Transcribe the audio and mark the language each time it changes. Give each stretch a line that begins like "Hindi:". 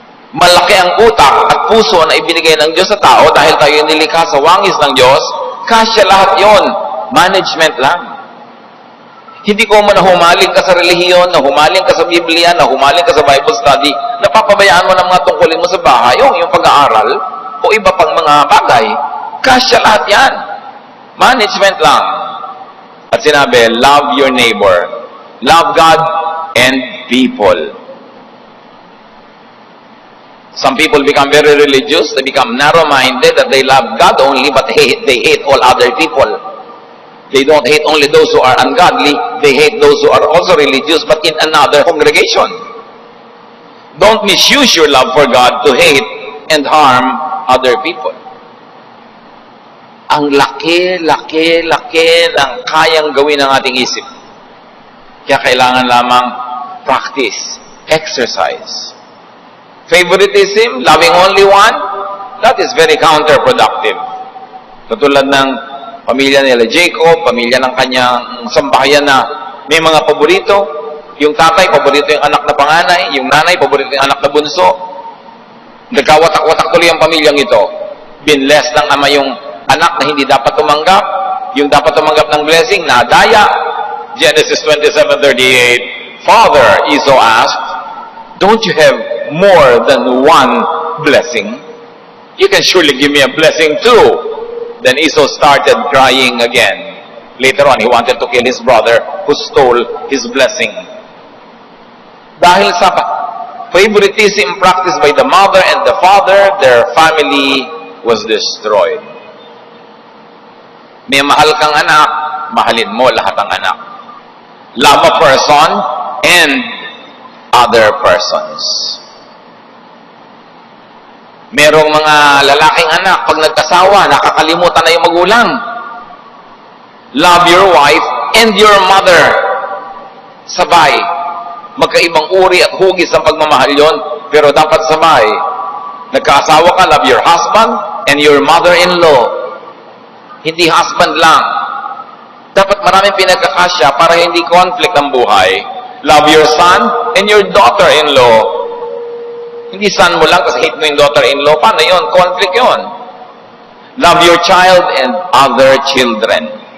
Filipino: Malaki ang utak at puso na ibinigay ng Diyos sa tao dahil tayo nilikha sa wangis ng Diyos, kasya lahat yon. Management lang. Hindi ko man nahumaling ka sa relihiyon, nahumaling ka sa Biblia, nahumaling ka sa Bible study, napapabayaan mo ng mga tungkulin mo sa bahay, yung pag-aaral, o iba pang mga bagay. Kasya lahat yan. Management lang. At sinabi,
English: love your neighbor. Love God and people. Some people become very religious, they become narrow-minded, that they love God only, but they hate all other people. They don't hate only those who are ungodly, they hate those who are also religious, but in another congregation. Don't misuse your love for God to hate and harm other people.
Filipino: Ang laki ng kayang gawin ng ating isip. Kaya kailangan lamang practice, exercise.
English: Favoritism, loving only one, that is very counterproductive.
Filipino: Katulad ng pamilya nila Jacob, pamilya ng kanyang sambahayan na may mga paborito. Yung tatay, paborito yung anak na panganay. Yung nanay, paborito yung anak na bunso. Nagkawatak-watak tuloy ang pamilyang ito. Binless ng ama yung anak na hindi dapat tumanggap. Yung dapat tumanggap ng blessing, nadaya.
English: Genesis 27:38, Father, Esau asked, don't you have more than one blessing? You can surely give me a blessing too. Then Esau started crying again. Later on, he wanted to kill his brother who stole his blessing.
Filipino: Dahil sa
English: favoritism practiced by the mother and the father, their family was destroyed.
Filipino: May mahal kang anak, mahalin mo lahat ang anak.
English: Love a person and other persons.
Filipino: Merong mga lalaking anak, pag nagkasawa, nakakalimutan na yung magulang.
English: Love your wife and your mother.
Filipino: Sabay. Magkaibang uri at hugis ang pagmamahal yon, pero dapat sabay. Nagkaasawa ka,
English: love your husband and your mother-in-law.
Filipino: Hindi husband lang. Dapat maraming pinagkakasya para hindi conflict ang buhay.
English: Love your son and your daughter-in-law.
Filipino: Hindi son mo lang kasi hate mo yung daughter-in-law. Paano yun? Conflict yun.
English: Love your child and other children.